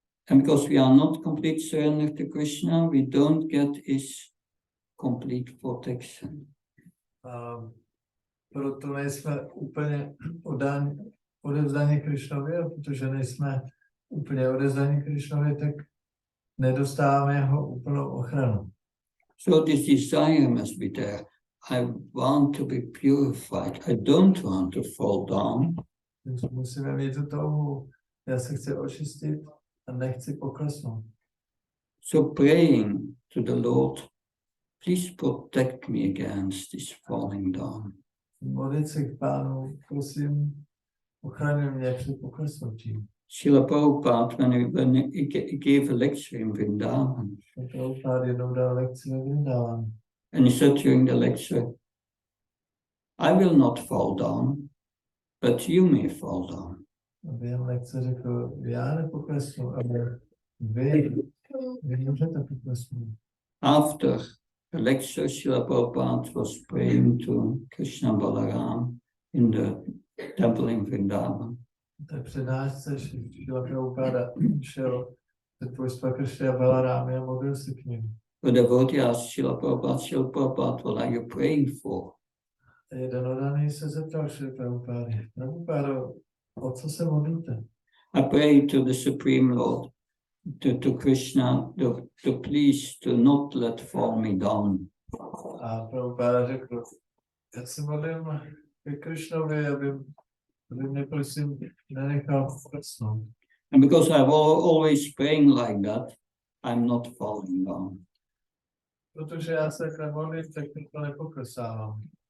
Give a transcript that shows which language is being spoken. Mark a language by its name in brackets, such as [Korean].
[English] And because we are not completely surrendered to Krishna, we don't get his complete protection. [Czech] Proto nejsme úplně odevzdaní Krishnovi, a protože nejsme úplně odevzdaní Krishnovi, tak nedostáváme jeho úplnou ochranu. [English] So this desire must be there. I want to be purified. I don't want to fall down. [Czech] Musíme mít tu touhu. Já se chci očistit a nechci poklesnout. [English] So praying to the Lord, please protect me against this falling down. [Czech] Modlit se k Pánu, prosím, ochraňuj mě před poklesnutím. [English] Srila Prabhupada, when he gave a lecture in Vrindavan, [Czech] Prabhupada jednou dal lekci ve Vrindavanu. [English] and he said during the lecture, I will not fall down, but you may fall down. [Czech] A během lekce řekl, já nepoklesnu, ale vy můžete poklesnout. [English] After the lecture, Srila Prabhupada was praying to Krishna Balaram in the temple in Vrindavan. [Czech] té přednášce Šrila Prabhupada šel před Vojstva Kršny a Balarámy a modlil se k ním. [English] The devotee asked Srila Prabhupada, what are you praying for? [Czech] A jeden oddaný se zeptal Šrila Prabhupada, Prabhupada, o co se modlíte? [English] I pray to the Supreme Lord, to Krishna, to please to not let fall me down. [Czech] A Prabhupada řekl, já se modlím ke Krishnovi, aby mě prosím nenechal poklesnout. [English] And because I'm always praying like that, I'm not falling down. [Czech] Protože já se takhle modlím, tak to nepoklesávám.